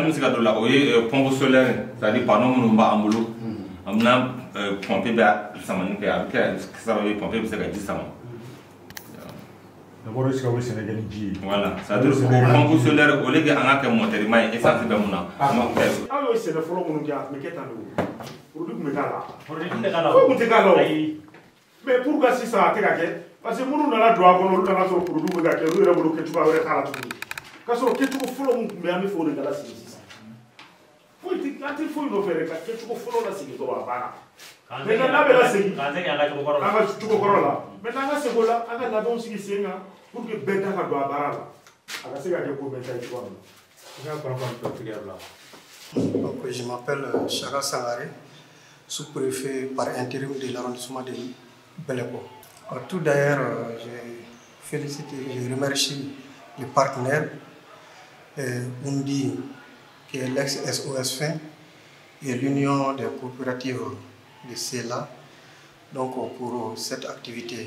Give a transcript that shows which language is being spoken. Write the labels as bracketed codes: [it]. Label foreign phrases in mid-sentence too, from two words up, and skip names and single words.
[bm] mi se ka do la o ye [fr] pompe solaire c'est-à-dire panneau [bm] minnu b'an bolo an bɛna pompe bɛ samani kɛ a bɛ kɛ sababu ye pompe bɛ se ka ji sama. [fr] D'abord est-ce que vous Sénégal ji voilà c'est-à-dire [bm] o [fr] pompe solaire au lieu que [bm] an ka kɛ moteur ma ye essence bɛ mun na an b'a kɛ aw ye sɛnɛ fɔlɔ minnu kɛ a tun bɛ kɛ tan de o produit tun bɛ k'a la produit tun tɛ k'a la foyi tun tɛ k'a la o [fr] mais pour que [bm] sisan a tɛ ka kɛ [fr] parce que [bm] minnu nana don a kɔnɔ olu nana sɔrɔ produit bɛ ka kɛ olu yɛrɛ bolo kɛcogoya wɛrɛ t'a la tuguni k'a sɔrɔ kɛcogo fɔlɔ min tun bɛ an bɛ fɛ o de ka lasigi sisan foyi tɛ an tɛ foyi nɔfɛ dɛ ka kɛcogo fɔlɔ lasigi dɔrɔn a banna maintenant n'a bɛ lasegi k'an segin an ka cogo kɔrɔ la an ka cogo kɔrɔ la maintenant an ka segin o la an ka labɛnw sigi sen kan [fr] pour que [bm] bɛɛ da ka don a baara la a ka se ka kɛ ko bɛɛ ta ye cogoya min na. [fr] Donc, je m'appelle Chara Sangaré, sous-préfet par intérim de l'arrondissement de Belepo. Tout d'ailleurs, je remercie les partenaires, Undi, qui est l'ex-SOS Fin, et l'Union des coopératives de CELA, donc pour cette activité.